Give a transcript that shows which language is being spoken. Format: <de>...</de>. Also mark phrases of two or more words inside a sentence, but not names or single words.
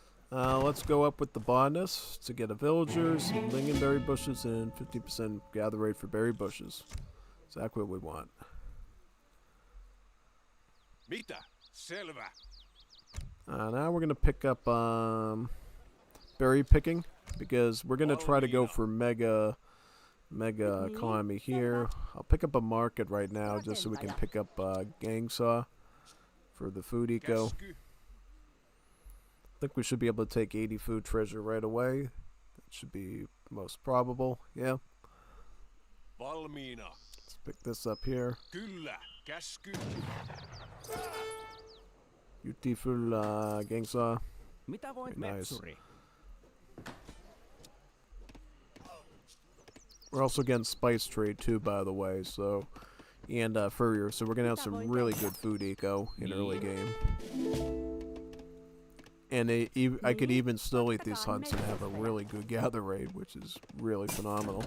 <en>Let's go up with the bonus to get a villager, some lingonberry bushes, and 50% gather rate for berry bushes. Exactly what we want.</en> <fi>Mitä? Selvä.</fi> <en>Now we're gonna pick up berry picking because we're gonna try to go for mega economy here. I'll pick up a market right now just so we can pick up gang saw for the food eco. I think we should be able to take 80 food treasure right away. That should be most probable. Yeah.</en> <fi>Valmiina.</fi> <en>Let's pick this up here.</en> <fi>Kyllä. Käsky.</fi> <en>Beautiful gang saw.</en> <fi>Mitä voit,</fi> <en>nice.</en> <fi>metsuri?</fi> <en>We're also getting spice trade too, by the way. So, and furrier. So we're gonna have some really good food eco in early game. And I could even still eat these hunts and have a really good gather rate, which is really phenomenal.</en>